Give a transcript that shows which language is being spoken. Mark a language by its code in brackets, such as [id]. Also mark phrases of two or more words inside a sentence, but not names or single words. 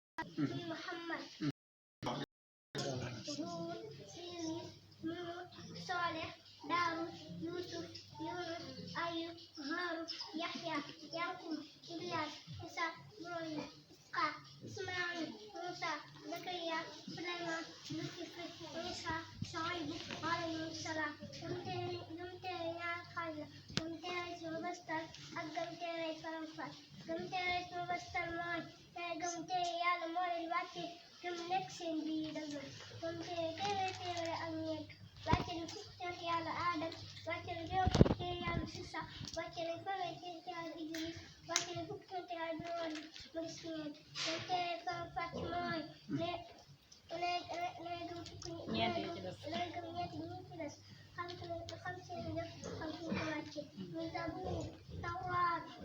[ar] من محمد هود إدريس نوح صالح داود يوسف يونس أيوب هارون يحيى يعقوب إلياس عيسى إبراهيم إسحاق إسماعيل موسى زكريا سليمان ذو الكفل عيسى شعيب عليهم السلام [wo] gëm-téere ñaar xaaj la gëm-téere ci mbëstal ak gëm-téere faram-fàcce gëm-téere ci mbëstal mooy gëm-téere Yàlla moo leen wàcce gëm nekk seen biir dëgg gëm-téere téeméer ak ñeent wàcce na fukk yonent Yàlla Aadam wàcce na juróom fukk yonent Yàlla Muusaa wàcce na fanweer yonent Yàlla Idris wàcce na fukk yonent Yàlla Nuux mu des ñeent gëm-téere faram-fàcce mooy ñeent yi ci des xam seen def xam fu ko wàcce muy Zabuur Tawraat